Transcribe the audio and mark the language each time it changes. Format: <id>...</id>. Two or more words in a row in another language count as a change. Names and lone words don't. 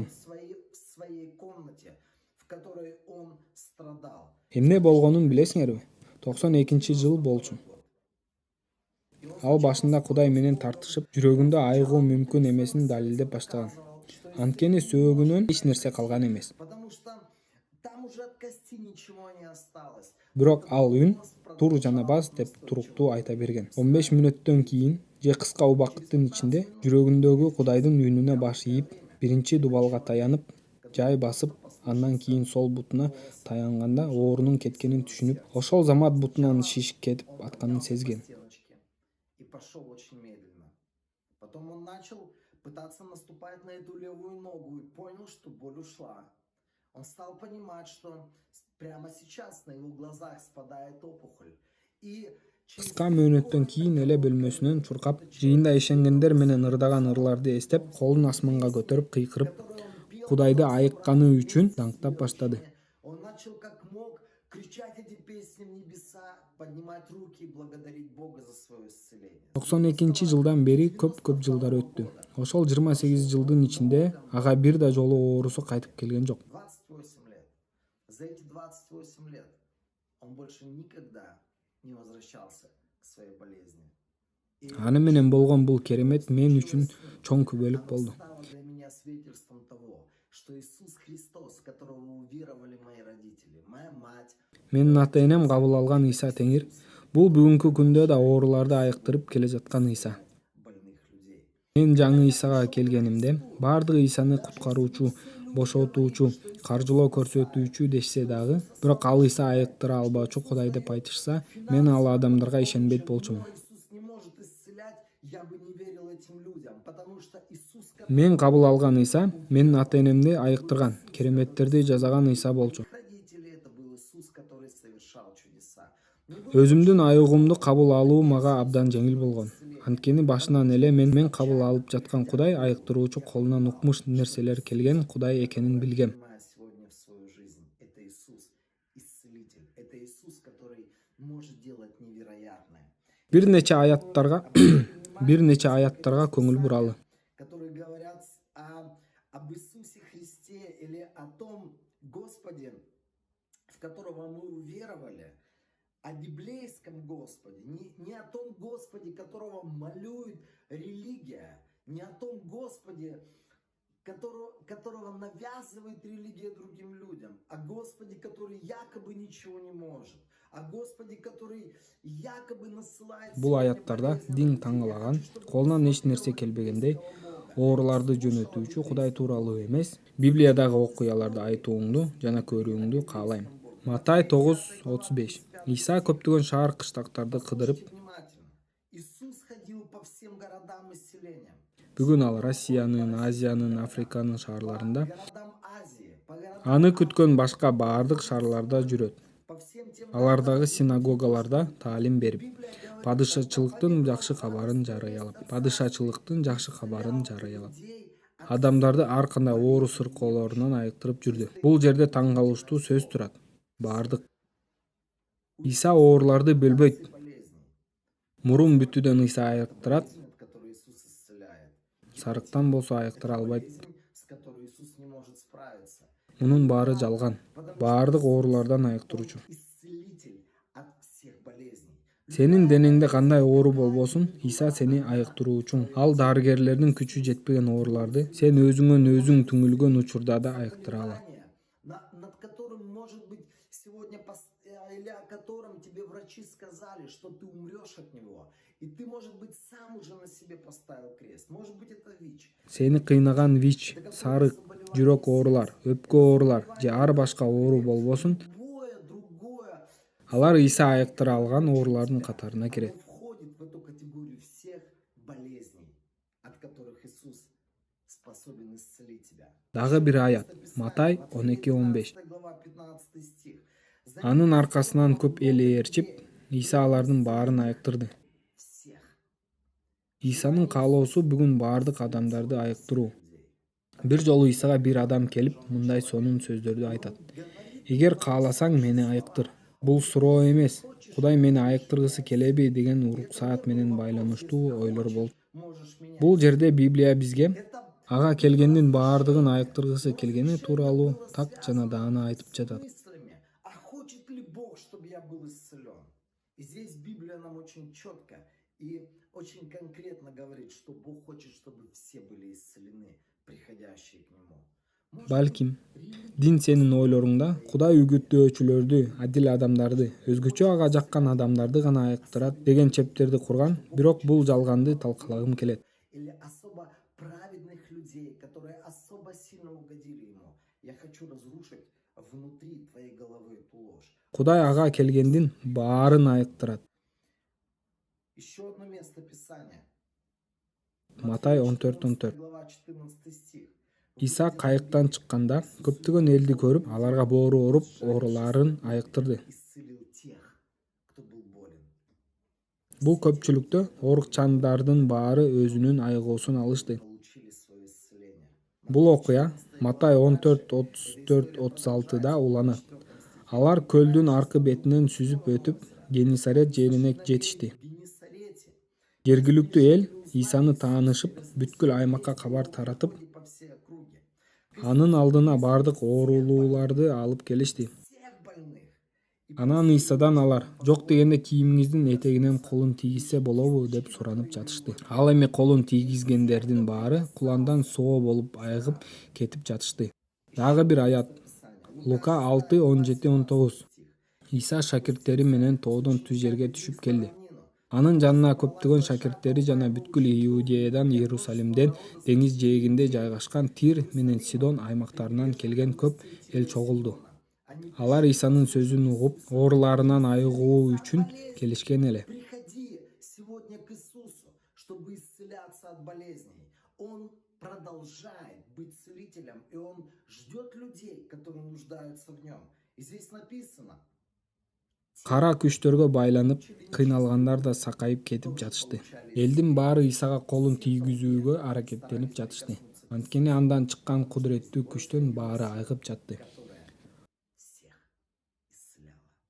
<ru>в своей комнате, в которой он страдал.</ru> <ky>Эмне болгонун билесиңерби? 92-жыл болчу. Ал башында Кудай менен тартышып, жүрөгүндө айыгуу мүмкүн эмесин далилдеп баштаган. Анткени сөөгүнөн эч нерсе калган эмес.</ky> <ru>Потому что там уже от кости ничего не осталось.</ru> <ky>Бирок ал үн тур жана бас деп туруктуу айта берген. 15 мүнөттөн кийин же кыска убакыттын ичинде жүрөгүндөгү Кудайдын үнүнө баш ийип, биринчи дубалга таянып, жай басып, андан кийин сол бутуна таянганда оорунун кеткенин түшүнүп, ошол замат бутунан шишип кетип атканын сезген.</ky> <ru>И пошел очень медленно. Потом он начал пытаться наступать на эту левую ногу и понял, что боль ушла. Он стал понимать, что прямо сейчас на его глазах спадает опухоль. И</ru> <ky>Кыска мөөнөттөн кийин эле бөлмөсүнөн чуркап, жыйында ишенгендер менен ырдаган ырларды эстеп, колун асманга көтөрүп кыйкырып, Кудайды айыкканы үчүн даңктап баштады.</ky> <ru>он начал как мог кричать эти песни в небеса, поднимать руки и благодарить Бога за свое исцеление.</ru> <ky>92-жылдан бери көп жылдар өттү. Ошол 28 жылдын ичинде ага бир да жолу оорусу кайтып келген жок.</ky> <ru>28 лет. За эти 28 лет он больше никогда не возвращался к своей болезни.</ru> <ky>Аны менен болгон бул керемет мен үчүн чоң күбөлүк болду.</ky> <ru>Стало для меня свидетельством того, что Иисус Христос, в которого уверовали мои родители, моя мать,</ru> <ky>Менин ата-энем кабыл алган Иса Теңир, бул бүгүнкү күндө да ооруларды айыктырып келе жаткан Иса.</ky> <ru>больных людей.</ru> <ky>Мен жаңы Исага келгенимде, баардыгы Исаны куткаруучу, бошотуучу, каржылоо көрсөтүүчү дешсе дагы, бирок ал Иса айыктыра албаучу Кудай деп айтышса, мен ал адамдарга ишенбейт болчумун.</ky> <ru>Иисус не может исцелять, я бы не верил этим людям, потому что Иисус,</ru> <ky>Мен кабыл алган Иса менин ата-энемди айыктырган, кереметтерди жасаган Иса болчу.</ky> <ru>родители, это был Иисус, который совершал чудеса.</ru> <ky>Өзүмдүн айыгуумду кабыл алуу мага абдан жеңил болгон. Анткени башынан эле мен кабыл алып жаткан Кудай айыктыруучу, колунан укмуш нерселер келген Кудай экенин билгем.</ky> <ru>Принимая сегодня в свою жизнь, это Иисус, исцелитель, это Иисус, который может делать невероятное.</ru> <ky>Бир нече аяттарга көңүл буралы.</ky> <ru>Которые говорят об Иисусе Христе или о том Господе, в которого мы уверовали, о библейском Господе, не о том Господе, которого малюет религия, не о том Господе, которого навязывает религия другим людям, о Господе, который якобы ничего не может, о Господе, который якобы насылает...</ru> <ky>Бул аяттарда дин таңгалаган, колунан эч нерсе келбегендей, ооруларды жөнөтүүчү Кудай тууралуу эмес, Библиядагы окуяларды айтууңду жана көрүүңдү каалайм. Матай 9:35. Иса көптөгөн шаар кыштактарды кыдырып,</ky> <ru>Иисус ходил по всем городам и селениям.</ru> <ky>бүгүн ал Россиянын, Азиянын, Африканын шаарларында,</ky> <ru>Городам Азии, по городам</ru> <ky>аны күткөн башка баардык шаарларда жүрөт.</ky> <ru>по всем тем</ru> <ky>Алардагы синагогаларда таалим берип, падышачылыктын жакшы кабарын жарыялап, адамдарды ар кандай оору сыркоолорунан айыктырып жүрдү. Бул жерде таң калыштуу сөз турат. Баардык. Иса ооруларды бөлбөйт.</ky> <ru>болезней,</ru> <ky>Мурун бүтүүдөн Иса айыктырат,</ky> <ru>которые Иисус исцеляет.</ru> <ky>сарыктан болсо айыктыра албайт.</ky> <ru>Болезнь, с которой Иисус не может справиться.</ru> <ky>Мунун баары жалган. Баардык оорулардан айыктыруучу.</ky> <ru>Исцелитель от всех болезней.</ru> <ky>Сенин денеңде кандай оору болбосун, Иса сени айыктыруучуң. Ал дарыгерлердин күчү жетпеген ооруларды сен өзүңөн өзүң түңүлгөн учурда да айыктыра алат.</ky> <ru>Над которым, может быть, сегодня или о котором тебе врачи сказали, что ты умрешь от него, и ты, может быть, сам уже на себе поставил крест. Может быть, это ВИЧ.</ru> <ky>Сени кыйнаган ВИЧ, сарык, жүрөк оорулар, өпкө оорулар же ар башка оору болбосун,</ky> <ru>Другое,</ru> <ky>алар Иса айыктыра алган оорулардын катарына кирет.</ky> <ru>входит в эту категорию всех болезней, от которых Иисус способен исцелить тебя.</ru> <ky>Дагы бир аят. Матай 12:15.</ky> <ru>15 глава, 15 стих.</ru> <ky>Анын аркасынан көп эл ээрчип, Иса алардын баарын айыктырды.</ky> <ru>Всех</ru> <ky>Исанын каалоосу бүгүн баардык адамдарды айыктыруу. Бир жолу Исага бир адам келип, мындай сонун сөздөрдү айтат. Эгер кааласаң мени айыктыр. Бул суроо эмес. Кудай мени айыктыргысы келеби деген уруксаат менен байланыштуу ойлор болчу.</ky> <ru>можешь менять.</ru> <ky>Бул жерде Библия бизге ага келгендин баардыгын айыктыргысы келгени тууралуу так жана даана айтып жатат.</ky> <ru>Мыслями, а хочет ли Бог, чтобы я был исцелен? И здесь Библия нам очень четко и очень конкретно говорит, что Бог хочет, чтобы все были исцелены, приходящие к Нему.</ru> <ky>Балким, дин сенин ойлоруңда Кудай үгүттөөчүлөрдү, адил адамдарды, өзгөчө ага жаккан адамдарды гана айыктырат деген чептерди курган, бирок бул жалганды талкалагым келет.</ky> <ru>Или особо праведных людей, которые особо сильно угодили ему. Я хочу разрушить внутри твоей головы эту ложь.</ru> <ky>Кудай ага келгендин баарын айыктырат.</ky> <ru>Еще одно место Писания.</ru> <ky>Матай</ky> <ru>Матфея 14:14. 14 глава 14 стих.</ru> <ky>Иса кайыктан чыкканда көптөгөн элди көрүп, аларга боору уруп, ооруларын айыктырды.</ky> <ru>Исцелил тех, кто был болен.</ru> <ky>Бул көпчүлүктө оорукчандардын баары өзүнүн айыгуусун алышты.</ky> <ru>Получили свое исцеление.</ru> <ky>Бул окуя Матай 14:34-36да уланат. Алар көлдүн аркы бетинен сүзүп өтүп, Генесарет жерине жетишти.</ky> <ru>В Генесарете</ru> <ky>Жергиликтүү эл Исаны таанышып, бүткүл аймакка кабар таратып,</ky> <ru>ходили по всей округе.</ru> <ky>анын алдына бардык оорулууларды алып келишти.</ky> <ru>Всех больных. И</ru> <ky>Анан Исадан алар жок дегенде кийимиңиздин этегинен колун тийгизсе болобу деп суранып жатышты. Ал эми колун тийгизгендердин баары куландан соо болуп айыгып кетип жатышты. Дагы бир аят. Лука 6:17-19. Иса шакирттери менен тоодон түз жерге түшүп келди. Анын жанына көптөгөн шакирттери жана бүткүл Иудеядан, Иерусалимден, деңиз жээгинде жайгашкан Тир менен Сидон аймактарынан келген көп эл чогулду. Алар Исанын сөзүн угуп, ооруларынан айыгуу үчүн келишкен эле.</ky> <ru>приходи сегодня к Иисусу, чтобы исцеляться от болезней. Он продолжает быть целителем, и Он ждет людей, которые нуждаются в Нем. И здесь написано,</ru> <ky>Кара күчтөргө байланып, кыйналгандар да сакайып кетип жатышты. Элдин баары Исага колун тийгизүүгө аракеттенип жатышты. Анткени андан чыккан кудуреттүү күчтөн баары айыгып жатты.</ky> <ru>которая всех исцеляла.</ru>